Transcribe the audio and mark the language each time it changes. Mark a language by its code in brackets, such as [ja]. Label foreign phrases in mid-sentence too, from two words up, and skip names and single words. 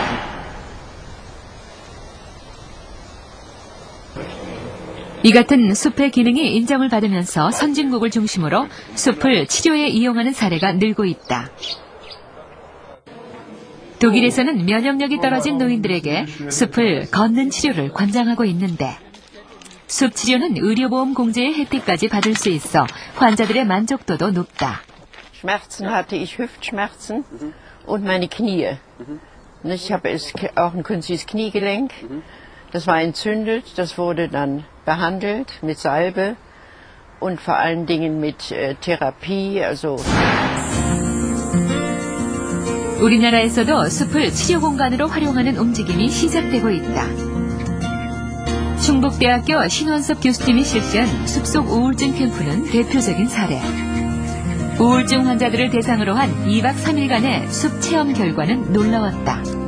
[ko] 이 같은 숲의 기능이 인정을 받으면서 선진국을 중심으로 숲을 치료에 이용하는 사례가 늘고 있다. 독일에서는 면역력이 떨어진 노인들에게 숲을 걷는 치료를 권장하고 있는데 숲 치료는 의료보험 공제의 혜택까지 받을 수 있어 환자들의 만족도도 높다. [de] Schmerzen hatte ich Hüftschmerzen und meine Knie. Ich habe auch ein künstliches Kniegelenk. Das war entzündet. Das wurde dann behandelt mit Salbe und vor allen Dingen mit Therapie. [ko] 우리나라에서도 숲을 치료 공간으로 활용하는 움직임이 시작되고 있다. 충북대학교 신원섭 교수님이 실시한 숲속 우울증 캠프는 대표적인 사례. 우울증 환자들을 대상으로 한 2박 3일간의 숲 체험 결과는 놀라웠다.